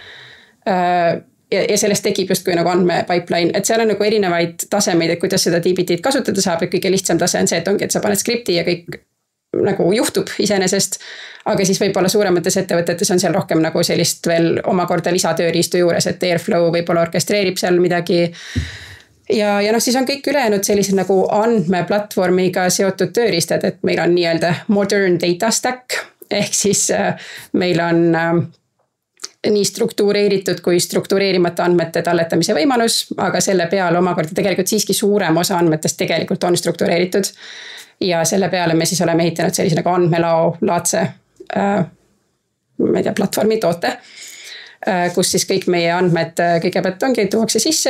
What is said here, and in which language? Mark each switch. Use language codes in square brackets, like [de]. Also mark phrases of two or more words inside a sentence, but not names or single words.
[et] Ja sellest tekib justkui nagu andmepipeline, et seal on nagu erinevaid tasemeid, et kuidas seda DBT-d kasutada saab, et kõige lihtsam tase on see, et ongi, et sa paned skripti ja kõik nagu juhtub iseenesest, aga siis võib-olla suuremates ettevõtetes on seal rohkem nagu sellist veel omakorda lisatööriistu juures, et Airflow võib-olla orkestreerib seal midagi. Ja siis on kõik ülejäänud sellised nagu andmeplatvormiga seotud tööriistad, et meil on nii-öelda [en] modern data stack, [et] ehk siis meil on nii struktureeritud kui struktureerimata andmete talletamise võimalus, aga selle peale omakorda tegelikult siiski suurem osa andmetest tegelikult on struktureeritud. Ja selle peale me siis oleme ehitanud sellise nagu andmelao laadse platvormi toote, kus siis kõik meie andmed kõigepealt ongi, tuuakse sisse,